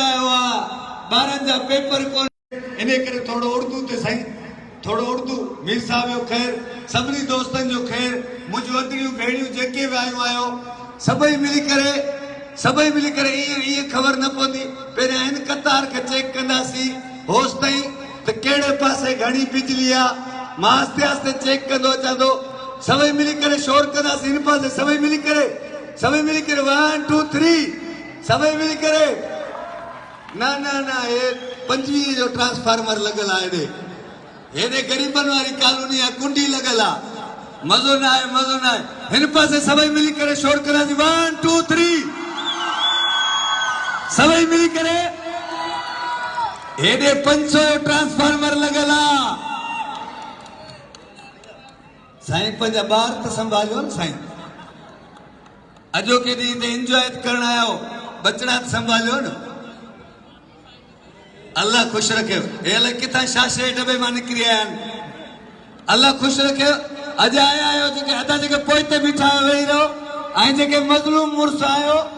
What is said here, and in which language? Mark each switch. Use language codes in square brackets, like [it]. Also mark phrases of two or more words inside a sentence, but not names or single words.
[sd] आयो आ ॿारनि जा पेपर कोन्हे इन करे थोरो उर्दू ते साईं थोरो उर्दू मीर साहब जो ख़ैर सभिनी दोस्तनि जो ख़ैर मुंहिंजूं वॾड़ियूं भेणियूं जेके बि आयूं आहियो सभई मिली करे इहे ख़बर न पवंदी पहिरियां हिन कतार खे चेक कंदासीं होसि ताईं त कहिड़े पासे घणी बिजली आहे मां आस्ते आस्ते चेक कंदो अचां थो सभई मिली करे शोर कंदासीं हिन पासे सभई मिली करे 1 2 3 सभई मिली करे ना ये 25 जो ट्रांसफार्मर लगल आहे हेॾे गरीबन वारी कॉलोनी आहे कुंडी लगल आहे मज़ो न आहे हिन पासे सभई मिली करे शोर कंदासीं 1 2 3 सभई मिली करे हेॾे 500 जो ट्रांसफार्मर लगल आहे साईं पंहिंजा ॿार त संभालियो न साईं अजोके ॾींहं ते एंजॉय करण आयो बचड़ा संभालियो न अल्लाह खुश रखे हे अलाए किथां शाशे डबे मां निकिरी आया आहिनि अल्लाह खुश रखे अॼु आया आहियो जेके अदा जेके पोइ ते बीठा वेही रहो ऐं जेके मज़लूम मुड़ुस आयो